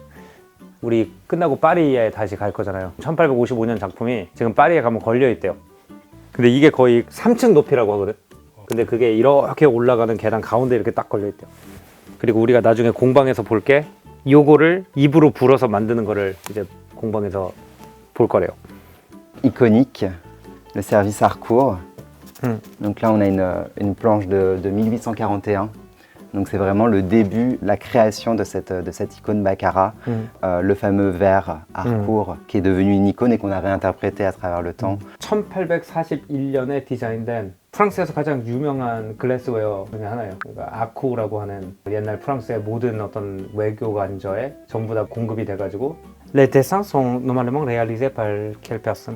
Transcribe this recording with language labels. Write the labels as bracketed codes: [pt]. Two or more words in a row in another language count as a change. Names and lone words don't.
[ko] 우리 끝나고 파리에 다시 갈 거잖아요. 1855년 작품이 지금 파리에 가면 걸려 있대요. 근데 이게 거의 3층 높이라고 하거든. 근데 그게 이렇게 올라가는 계단 가운데 이렇게 딱 걸려 있대요. 그리고 우리가 나중에 공방에서 볼 게 요거를 입으로 불어서 만드는 거를 이제 공방에서 볼 거래요. [fr] Iconique, le service Harcourt. Donc là, on a une planche de 1841. Donc c'est vraiment le début, la création de cette icône Baccarat, le fameux verre Harcourt qui est devenu une icône et qu'on a réinterprété à travers le temps. [ko] 1841년에 디자인된 프랑스에서 가장 유명한 글래스웨어 중에 하나예요. 그러니까 아쿠라고 하는 옛날 프랑스의 모든 어떤 외교 관저에 전부 다 공급이 돼가지고 [fr] Les dessins sont normalement réalisés par quelle personne?